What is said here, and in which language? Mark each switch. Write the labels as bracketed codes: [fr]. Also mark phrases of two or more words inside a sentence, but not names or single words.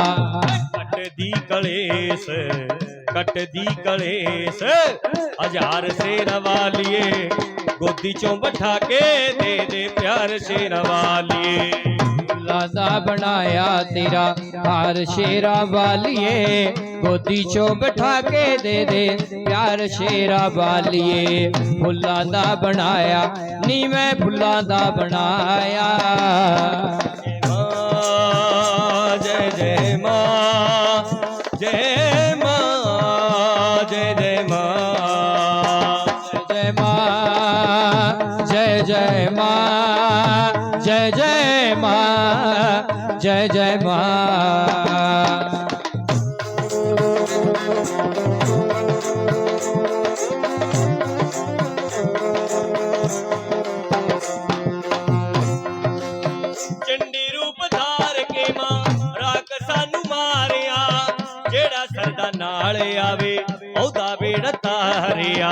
[pa] ਕੱਟਦੀ ਕਲੇਸ਼ ਕੱਟਦੀ ਕਲੇਸ਼ ਹਜ਼ਾਰ ਸ਼ੇਰਾਂ ਵਾਲੀਏ, ਗੋਦੀ ਚੋਂ ਬਿਠਾ ਕੇ ਦੇ ਦੇ ਪਿਆਰ ਸ਼ੇਰਾਂ ਵਾਲੀਏ। ਫੁੱਲਾਂ ਦਾ ਬਣਾਇਆ ਤੇਰਾ ਹਾਰ ਸ਼ੇਰਾਂ ਵਾਲੀਏ, ਗੋਦੀ ਚੋਂ ਬਿਠਾ ਕੇ ਦੇ ਦੇ ਪਿਆਰ ਸ਼ੇਰਾਂ ਵਾਲੀਏ। ਫੁੱਲਾਂ ਦਾ ਬਣਾਇਆ ਨੀ ਮੈਂ ਫੁੱਲਾਂ ਦਾ ਬਣਾਇਆ। [hi] जय जय मां जय मां जय जय मां जय मां जय जय मां जय जय मां जय जय मां। [pa] ਚੰਡੀ ਰੂਪ ਧਾਰ ਕੇ ਮਾਂ ਰਾਖ ਸਾਨੂੰ ਮਾਰਿਆ, ਜਿਹੜਾ ਸਰਧਾ ਨਾਲ ਆਵੇ ਓਹਦਾ ਬੇੜਾ ਤਾਰਿਆ।